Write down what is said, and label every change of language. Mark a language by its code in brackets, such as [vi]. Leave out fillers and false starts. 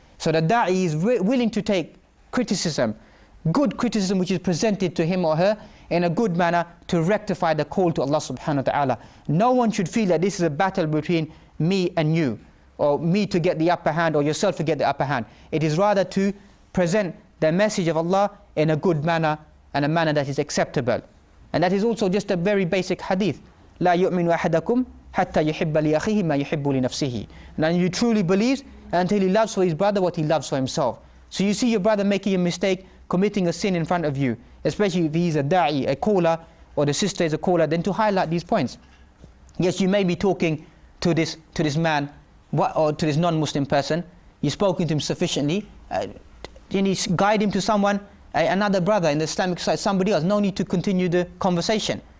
[en] So the da'i is willing to take criticism, good criticism which is presented to him or her in a good manner, to rectify the call to Allah subhanahu wa ta'ala. No one should feel that this is a battle between me and you, or me to get the upper hand, or yourself to get the upper hand. It is rather to present the message of Allah in a good manner, and a manner that is acceptable. And that is also just a very basic hadith. [ar] لا يؤمن أحدكم حتى يحب لأخيه ما يحب لنفسه. [en] And you truly believes until he loves for his brother what he loves for himself. So you see your brother making a mistake, committing a sin in front of you, especially if he's a da'i, a caller, or the sister is a caller, then to highlight these points. Yes, you may be talking to this man, or to this non-Muslim person, you've spoken to him sufficiently, then you guide him to someone, another brother in the Islamic society, somebody else. No need to continue the conversation.